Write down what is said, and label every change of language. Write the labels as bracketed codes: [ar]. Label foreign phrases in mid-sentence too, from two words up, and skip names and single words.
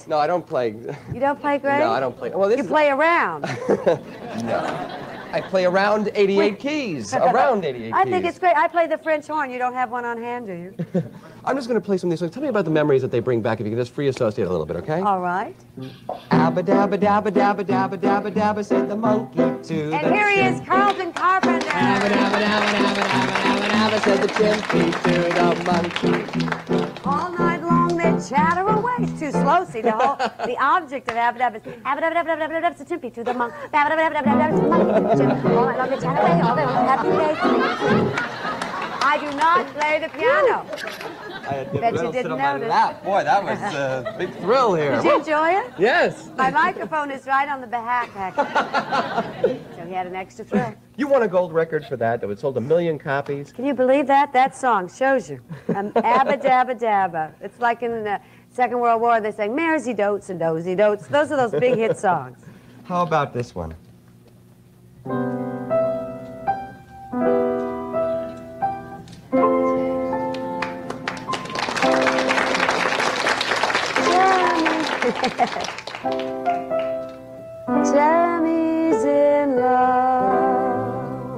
[en] No, I don't play. You don't play great? No, I don't play. Well, you play around. No. I play around 88 keys. Around 88 keys. I think it's great. I play the French horn. You don't have one on hand, do you? I'm just going to play some of these songs. Tell me about the memories that they bring back, if you can just free associate a little bit, okay? All right. Abba dabba dabba dabba dabba dabba dabba said the monkey to And here he is, Carlton Carpenter. Abba dabba dabba dabba dabba dabba dabba said the chimpanzee to the monkey. All night long they chatter away. It's too slow. See, the object of Abba dabba is Abba dabba dabba dabba dabba, it's a chimpy to the monk. Abba dabba dabba dabba dabba, to the monkey. All night long they chatter away. All day long, happy days. I do not play the piano. Bet you didn't notice. Boy, that was a big thrill here. Did you enjoy it? Yes. My microphone is right on the back. So he had an extra thrill. You won a gold record for that. It was sold 1 million copies. Can you believe that? That song shows you. Abba dabba dabba. It's like in the Second World War, they sang Maresy Dotes and Dozy Dotes. Those are those big hit songs. How about this one? Tammy's in love.